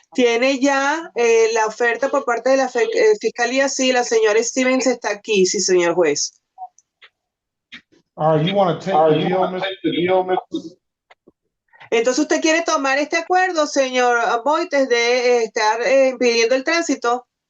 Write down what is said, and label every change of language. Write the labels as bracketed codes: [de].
[es] Tiene ya la oferta por parte de la Fiscalía. Sí, la señora Stevens está aquí, sí, señor juez. [en] You want to take the deal, Mr. [es] Entonces, ¿usted quiere tomar este acuerdo, señor Boites, de estar impidiendo el tránsito?